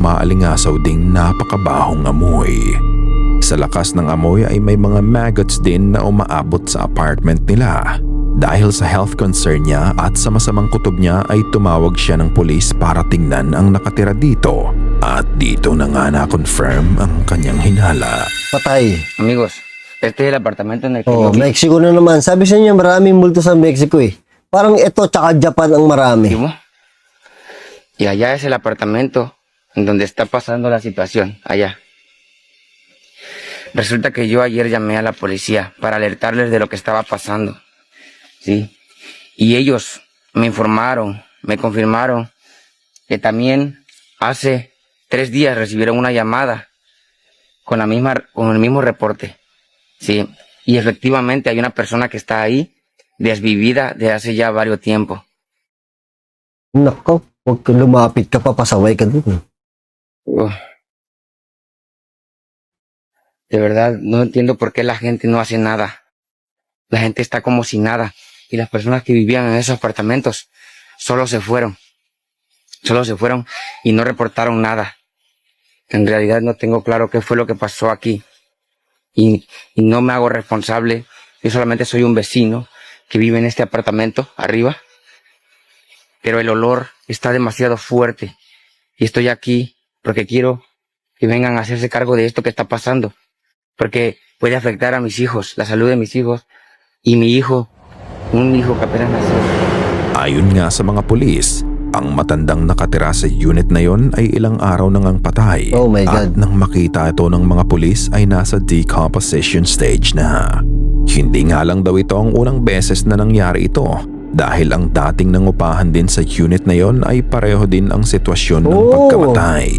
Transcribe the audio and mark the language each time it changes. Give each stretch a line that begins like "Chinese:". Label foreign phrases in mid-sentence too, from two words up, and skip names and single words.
Filipino: maalingasaw ding napakabahong amoy. Sa lakas ng amoy ay may mga maggots din na umaabot sa apartment nila. Dahil sa
English: health concern
Filipino: niya at sa masamang kutob niya ay tumawag siya ng pulis para tingnan ang nakatira dito. At dito na nga na-confirm ang kanyang hinala. Patay.
Spanish: Amigos, este es el apartamento en el que Oh, yo
Filipino: Mexico na naman. Sabi sa niya maraming multo sa Mexico eh. Parang ito tsaka Japan ang marami.
Spanish: vivo. Y allá es el apartamento en donde está pasando la situación, allá. Resulta que yo ayer llamé a la policía para alertarles de lo que estaba pasando. Sí. Y ellos me informaron, me confirmaron que también hace 3 días recibieron una llamada con el mismo reporte. Sí. Y efectivamente hay una persona que está ahí desvivida de hace ya varios tiempos.
Filipino: Nako, huwag kang lumapit ka pa, pasaway ka dun. Uf.
Spanish: De verdad, no entiendo por qué la gente no hace nada. La gente está como si nada. Y las personas que vivían en esos apartamentos solo se fueron. Solo se fueron y no reportaron nada. En realidad no tengo claro qué fue lo que pasó aquí. Y no me hago responsable. Yo solamente soy un vecino que vive en este apartamento arriba. Pero el olor está demasiado fuerte. Y estoy aquí porque quiero que vengan a hacerse cargo de esto que está pasando. Porque puede afectar a mis hijos, la salud de mis hijos. Y mi hijo, un hijo que apenas nació.
Filipino: Ayon nga sa mga pulis, ang matandang nakatira sa unit na yon ay ilang araw nang ang patay.
English: Oh my
Filipino: At
English: God.
Filipino: nang makita ito ng mga pulis ay nasa
English: decomposition stage
Filipino: na. Hindi nga lang daw ito ang unang beses na nangyari ito dahil ang dating nangupahan din sa unit na yon ay pareho din ang sitwasyon ng